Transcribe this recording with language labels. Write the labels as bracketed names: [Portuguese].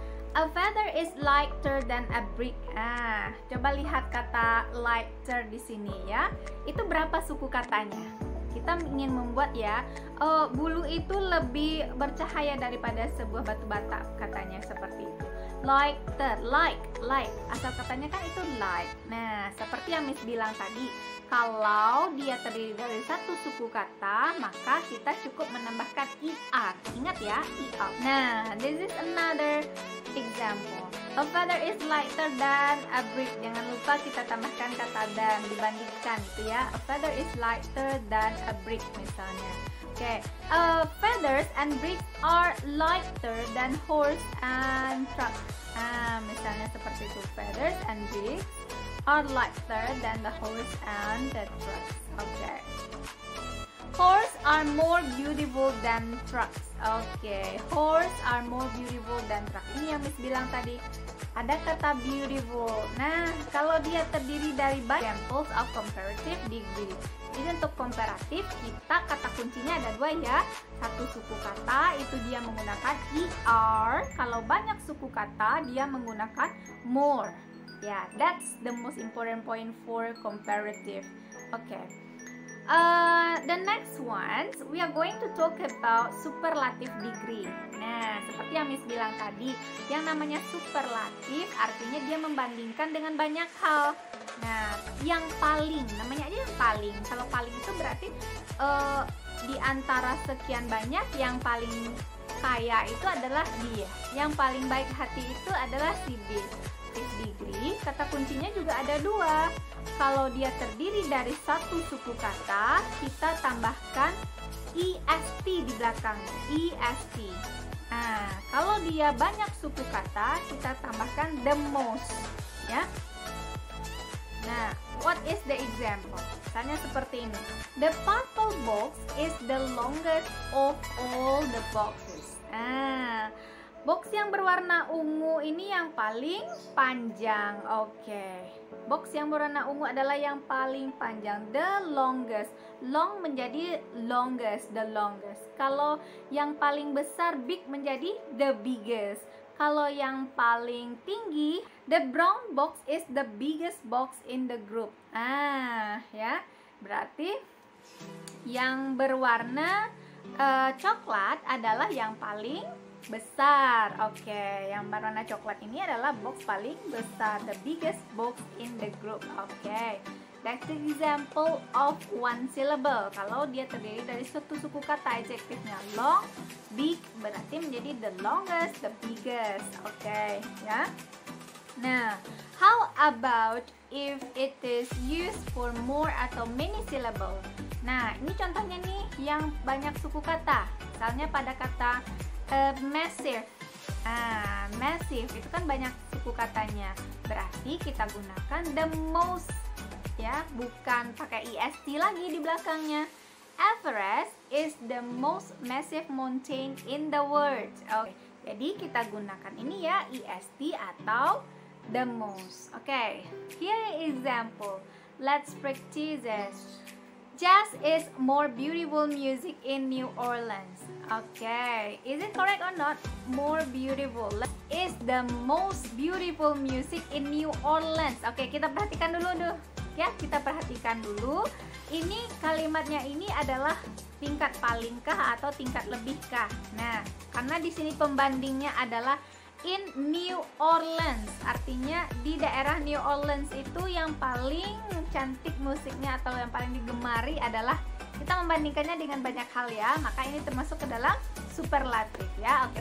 [English] A feather is lighter than a brick. [Indonesian] Coba lihat kata lighter di sini ya. Itu berapa suku katanya? Kita ingin membuat ya, bulu itu lebih bercahaya daripada sebuah batu bata, katanya seperti itu. Lighter, like, asal katanya kan itu light. Nah, seperti yang Miss bilang tadi, kalau dia terdiri dari satu suku kata, maka kita cukup menambahkan er. Ingat ya, er. [English] Nah, this is another example. A feather is lighter than a brick. [Indonesian] Jangan lupa kita tambahkan kata dan, dibandingkan itu ya. [English] A feather is lighter than a brick [Indonesian] misalnya. [English] Oke, feathers and bricks are lighter than horse and truck. [Indonesian] Misalnya seperti itu, [English] feathers and bricks are lighter than the horse and the trucks. Oke. Horse are more beautiful than trucks. Oke, horse are more beautiful than truck. [Indonesian] Ini yang Miss bilang tadi. Ada kata beautiful. Nah, kalau dia terdiri dari banyak [English] examples of comparative degree. [Indonesian] Jadi untuk komparatif, kita kata kuncinya ada 2 ya. Satu suku kata itu dia menggunakan er. Kalau banyak suku kata dia menggunakan more. [English] Yeah, that's the most important point for comparative. Okay. The next one, we are going to talk about superlative degree. [Indonesian] Nah, seperti yang Miss bilang tadi, yang namanya superlatif artinya dia membandingkan dengan banyak hal. Nah, yang paling, namanya aja yang paling. Kalau paling itu berarti di antara sekian banyak, yang paling kaya itu adalah dia. Yang paling baik hati itu adalah si B. Degree, kata kuncinya juga ada 2. Kalau dia terdiri dari satu suku kata, kita tambahkan est di belakangnya. Est. Nah, kalau dia banyak suku kata, kita tambahkan the most, ya. [English] Nah, what is the example? [Indonesian] Misalnya seperti ini. [English] The purple box is the longest of all the boxes. [Indonesian] Box yang berwarna ungu ini yang paling panjang. Oke. Box yang berwarna ungu adalah yang paling panjang. [English] The longest. Long menjadi longest, the longest. [Indonesian] Kalau yang paling besar, big menjadi the biggest. Kalau yang paling tinggi, [English] the brown box is the biggest box in the group. [Indonesian] Ya. Berarti yang berwarna coklat adalah yang paling besar. Oke, yang berwarna coklat ini adalah box paling besar, [English] the biggest box in the group. Oke, that's the example of one syllable. [Indonesian] Kalau dia terdiri dari satu suku kata, adjektifnya long, big berarti menjadi the longest, the biggest. Oke, ya. Nah, [English] how about if it is used for more atau many syllable? [Indonesian] Nah, ini contohnya nih yang banyak suku kata. Misalnya pada kata massive. Massive itu kan banyak suku katanya. Berarti kita gunakan the most, ya, bukan pakai est lagi di belakangnya. [English] Everest is the most massive mountain in the world. [Indonesian] Oke, jadi kita gunakan ini ya, est atau the most. [English] Oke, here example. Let's practice this. Jazz is more beautiful music in New Orleans. Okay, is it correct or not? More beautiful is the most beautiful music in New Orleans. [Indonesian] Oke, kita perhatikan dulu ya, kita perhatikan dulu. Ini kalimatnya ini adalah tingkat palingkah atau tingkat lebihkah? Nah, karena di sini pembandingnya adalah in New Orleans, artinya di daerah New Orleans itu yang paling cantik musiknya atau yang paling digemari adalah, kita membandingkannya dengan banyak hal ya, maka ini termasuk ke dalam superlatif ya.